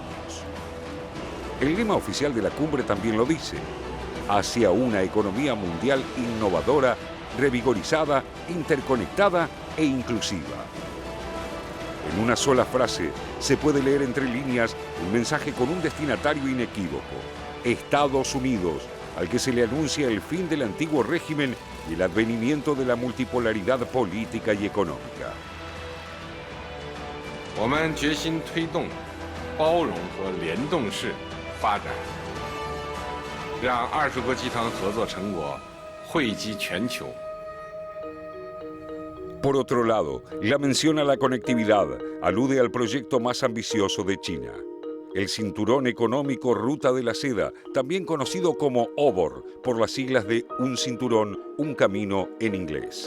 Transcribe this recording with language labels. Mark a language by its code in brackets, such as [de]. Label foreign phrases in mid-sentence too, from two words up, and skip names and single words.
[es] El lema oficial de la cumbre también lo dice: hacia una economía mundial innovadora, revigorizada, interconectada e inclusiva. En una sola frase se puede leer entre líneas un mensaje con un destinatario inequívoco: Estados Unidos, al que se le anuncia el fin del antiguo régimen y el advenimiento de la multipolaridad política y económica. [zh] 我们决心推动包容和联动式发展，让20国集团合作成果惠及全球。 [es] Por otro lado, la mención a la conectividad alude al proyecto más ambicioso de China: el Cinturón Económico Ruta de la Seda, también conocido como OBOR, por las siglas de Un Cinturón, Un Camino en inglés.